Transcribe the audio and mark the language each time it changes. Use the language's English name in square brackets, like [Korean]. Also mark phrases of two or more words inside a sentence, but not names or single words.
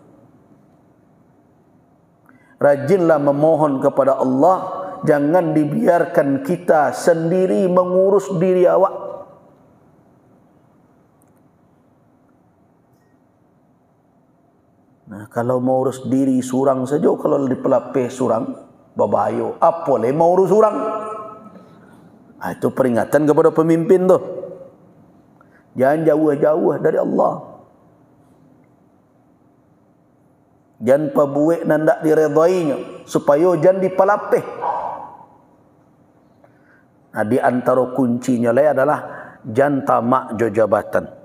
[Indonesian] Rajinlah memohon kepada Allah, jangan dibiarkan kita sendiri mengurus diri awak. [Minangkabau] Nah, kalau mau urus diri surang saja, kalau dipalapeh surang, babayo. Apa le mau urus surang? [Indonesian] Nah, itu peringatan kepada pemimpin tuh. Jangan jauh-jauh dari Allah. [Minangkabau] Jangan pabuek nandak diredainya, supaya jangan dipalapeh. [Indonesian] Nah, di antara kuncinya adalah jangan tamak jabatan.